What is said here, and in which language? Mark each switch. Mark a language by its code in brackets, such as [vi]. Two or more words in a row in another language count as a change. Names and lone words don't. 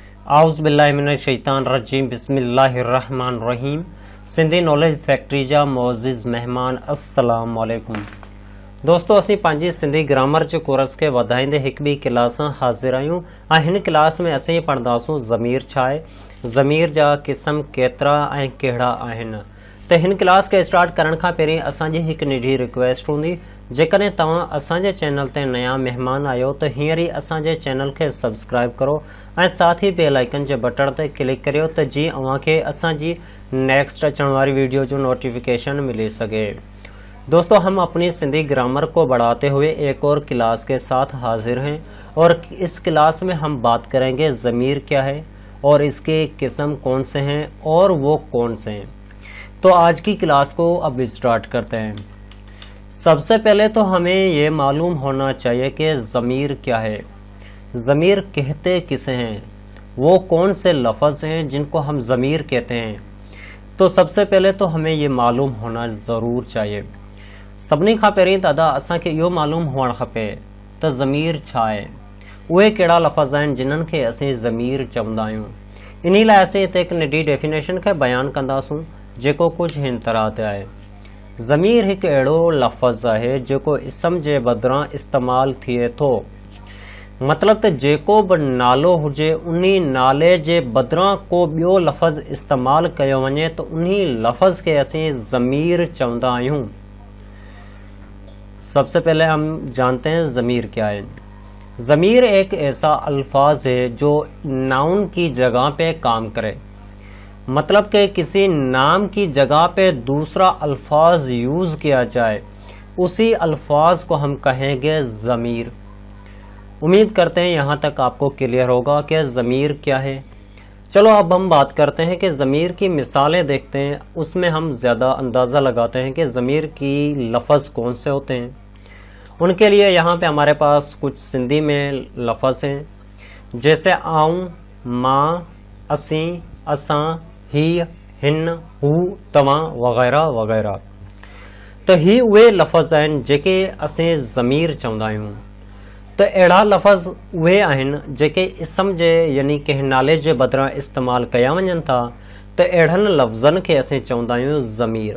[ar] أعوذ بالله من الشيطان الرجيم بسم الله الرحمن الرحيم. [sd] सिंधी नॉलेज फैक्ट्री जा मोअज़्ज़िज़ मेहमान [ar] السلام علیکم. [sd] दोस्तों असीं पंहिंजी सिंधी ग्रामर जे कोर्स खे वधाईंदे हिकु ॿी क्लास सां हाज़िर आहियूं ऐं हिन क्लास में असीं पढ़ंदासूं ज़मीर छा आहे, ज़मीर जा क़िस्म केतिरा ऐं कहिड़ा आहिनि। त हिन क्लास खे स्टार्ट करण खां पहिरीं असांजी हिकु निजी रिक्वेस्ट हूंदी, जेकॾहिं तव्हां असांजे चैनल ते नया महिमान आहियो त हींअर ई असांजे चैनल खे सब्सक्राइब करो ऐं साथ ही [en] bell icon [sd] के बटन ते क्लिक करियो त जीअं अव्हांखे असांजी नेक्स्ट अचण वारी वीडियो जो नोटिफिकेशन मिली सके। [ur] دوستو ہم اپنی سندھی گرامر کو بڑھاتے ہوئے ایک اور کلاس کے ساتھ حاضر ہیں اور اس کلاس میں ہم بات کریں گے ضمیر کیا ہے اور اس کے قسم کون سے ہیں اور وہ کون سے ہیں. تو آج کی کلاس کو اب اسٹارٹ کرتے ہیں. سب سے پہلے تو ہمیں یہ معلوم ہونا چاہیے کہ ضمیر کیا ہے، ضمیر کہتے کسے ہیں، وہ کون سے لفظ ہیں جن کو ہم ضمیر کہتے ہیں. تو سب سے پہلے تو ہمیں یہ معلوم ہونا ضرور چاہیے. [sd] सभिनी खां पहिरीं दादा असांखे इहो मालूम हुअणु खपे त ज़मीर छा आहे, उहे कहिड़ा लफ़्ज़ आहिनि जिन्हनि खे असीं ज़मीर चवंदा आहियूं। इन लाइ असीं हिते हिकु नंढी डेफिनेशन खे बयानु कंदासूं जेको कुझु हिन तरह ते आहे। ज़मीर हिकु अहिड़ो लफ़्ज़ आहे जेको इस्म जे बदिरां इस्तेमालु थिए थो। मतिलब त जेको बि नालो हुजे उन्ही नाले जे बदिरां को ॿियो लफ़्ज़ इस्तेमालु कयो वञे त उन्ही लफ़्ज़ खे असीं ज़मीर चवंदा आहियूं। [ur] سب سے پہلے ہم جانتے ہیں ضمیر کیا ہے. ضمیر ایک ایسا الفاظ ہے جو ناؤن کی جگہ پہ کام کرے. مطلب کہ کسی نام کی جگہ پہ دوسرا الفاظ یوز کیا جائے، اسی الفاظ کو ہم کہیں گے ضمیر. امید کرتے ہیں یہاں تک آپ کو کلیئر ہوگا کہ ضمیر کیا ہے. چلو اب ہم بات کرتے ہیں کہ ضمیر کی مثالیں دیکھتے ہیں، اس میں ہم زیادہ اندازہ لگاتے ہیں کہ ضمیر کی لفظ کون سے ہوتے ہیں. ان کے لیے یہاں پہ ہمارے پاس کچھ سندھی میں لفظ ہیں، جیسے آؤں، ماں، اسیں، اساں، ہی، ہن، ہو، توہاں وغیرہ وغیرہ. [sd] तो ही उहे लफ़्ज़ आहिनि जेके असीं ज़मीर चवंदा आहियूं। त अहिड़ा लफ़्ज़ उहे आहिनि जेके इस्म जे यानी कंहिं नाले जे बदिरां इस्तेमालु कया वञनि था, त अहिड़नि लफ़्ज़नि खे असीं चवंदा आहियूं ज़मीर।